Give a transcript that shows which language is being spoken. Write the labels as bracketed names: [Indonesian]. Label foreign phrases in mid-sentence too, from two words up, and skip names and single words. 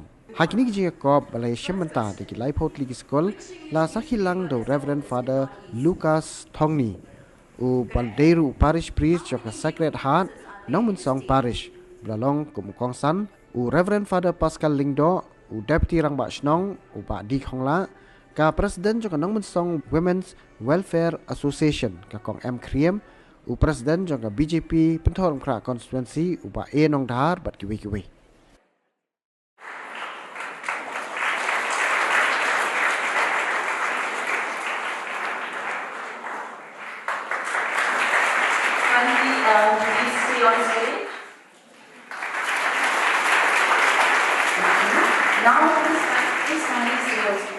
[Khasi] Hakini ki Jingïakop balai Shimanta da ki Laipot League School la sakhilang do Reverend Father Lucas Thongni u Balderu [English] Parish Priest [Khasi] jong ka Sacred Heart Nong Mensong Parish belalong kum Kongsan u Reverend Father Pascal Lingdo u Deputy Rangba Shnong u Pak Di Khongla ka President jong ka Nong Mensong Women's Welfare Association ka Kong M Kriem u President jong ka BJP Punthoram Kra constituency u Pak A Nong Dhar bat kiwi. [English] Please stay on stage. Now please kindly stay on stage.